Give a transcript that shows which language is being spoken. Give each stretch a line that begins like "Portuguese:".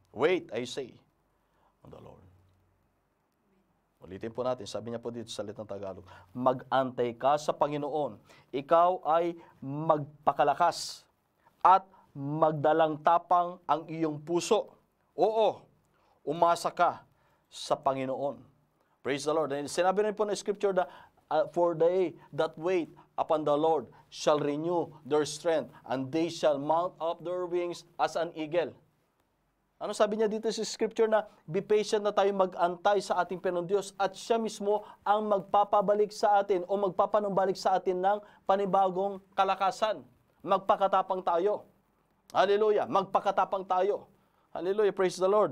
English: Wait, I say, on the Lord.
Filipino: Ulitin po natin, sabi niya po dito sa salitang Tagalog, mag-antay ka sa Panginoon, ikaw ay magpakalakas at magdalang tapang ang iyong puso. Oo, umasa ka sa Panginoon.
English: Praise the Lord. And
Filipino: sinabi rin po na scripture na
English: for they that wait upon the Lord shall renew their strength, and they shall mount up their wings as an eagle.
Filipino: Ano sabi niya dito sa scripture na
English: be patient
Filipino: na tayo mag-antay sa ating Panginoong Diyos at siya mismo ang magpapabalik sa atin o magpapanumbalik sa atin ng panibagong kalakasan. Magpakatapang tayo. Hallelujah. Magpakatapang tayo. Hallelujah.
English: Praise the Lord.